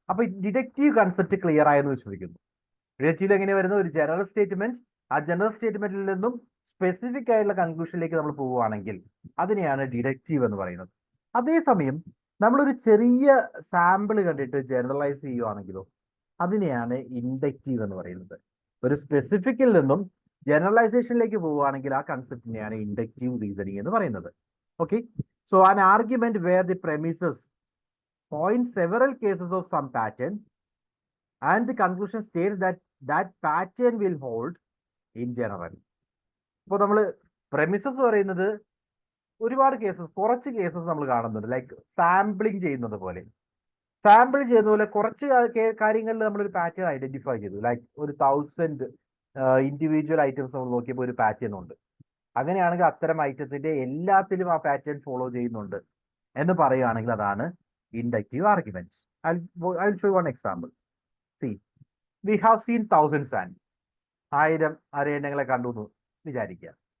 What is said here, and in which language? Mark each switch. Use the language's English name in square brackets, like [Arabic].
[Malayalam] അപ്പൊ deductive concept clear ആയെന്ന് വിശ്വസിക്കുന്നു. ഡിഡക്റ്റീവിൽ എങ്ങനെ വരുന്ന ഒരു ജനറൽ സ്റ്റേറ്റ്മെന്റ്, ആ ജനറൽ സ്റ്റേറ്റ്മെന്റിൽ നിന്നും സ്പെസിഫിക് ആയിട്ടുള്ള കൺക്ലൂഷനിലേക്ക് നമ്മൾ പോവുകയാണെങ്കിൽ അതിനെയാണ് ഡിഡക്റ്റീവ് എന്ന് പറയുന്നത്. അതേസമയം നമ്മളൊരു ചെറിയ സാമ്പിൾ കണ്ടിട്ട് ജനറലൈസ് ചെയ്യുവാണെങ്കിലോ അതിനെയാണ് ഇൻഡക്റ്റീവ് എന്ന് പറയുന്നത്. ഒരു സ്പെസിഫിക്കിൽ നിന്നും ജനറലൈസേഷനിലേക്ക് പോവുകയാണെങ്കിൽ ആ കൺസെപ്റ്റിനെയാണ് ഇൻഡക്റ്റീവ് റീസണിങ് എന്ന് പറയുന്നത്. [English] Okay, so an argument where the premises point several cases of some pattern and the conclusion states that that pattern will hold in general. [Malayalam] ഇപ്പോൾ നമ്മൾ പ്രെമിസസ് പറയുന്നത് ഒരുപാട് കേസസ്, കുറച്ച് കേസസ് നമ്മൾ കാണുന്നുണ്ട്, ലൈക്ക് സാമ്പിളിങ് ചെയ്യുന്നത് പോലെ. സാമ്പിൾ ചെയ്യുന്ന പോലെ കുറച്ച് കാര്യങ്ങളിൽ നമ്മളൊരു പാറ്റേൺ ഐഡന്റിഫൈ ചെയ്തു, ലൈക്ക് ഒരു 1000 ഇൻഡിവിജ്വൽ ഐറ്റംസ് നമ്മൾ നോക്കിയപ്പോൾ ഒരു പാറ്റേൺ ഉണ്ട്. അങ്ങനെയാണെങ്കിൽ അത്തരം ഐറ്റത്തിന്റെ എല്ലാത്തിലും ആ പാറ്റേൺ ഫോളോ ചെയ്യുന്നുണ്ട് എന്ന് പറയുകയാണെങ്കിൽ അതാണ് inductive arguments. [English] I'll show you one example. See, we have seen thousands and 1000 [Malayalam] അരയണ്ണങ്ങളെ കണ്ടു എന്ന് വിചാരിക്കുക.